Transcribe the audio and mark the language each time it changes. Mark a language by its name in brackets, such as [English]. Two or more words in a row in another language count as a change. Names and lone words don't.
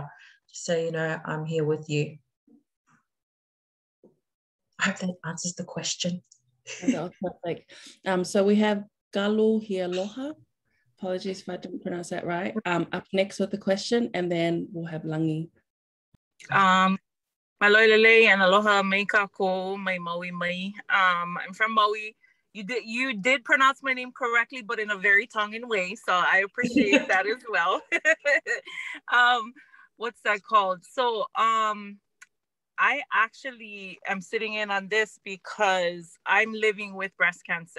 [English] Just say, you know, I'm here with you. I hope that answers the question. That was perfect. So we have Galu here, Loha. Apologies if I didn't pronounce that right. Up next with the question, and then we'll have Langi. [Hawaiian] Malolele and aloha mai kako mai Maui mai. [English] I'm from Maui. You did pronounce my name correctly, but in a very Tongan way, so I appreciate that as well. What's that called? So I actually am sitting in on this because I'm living with breast cancer.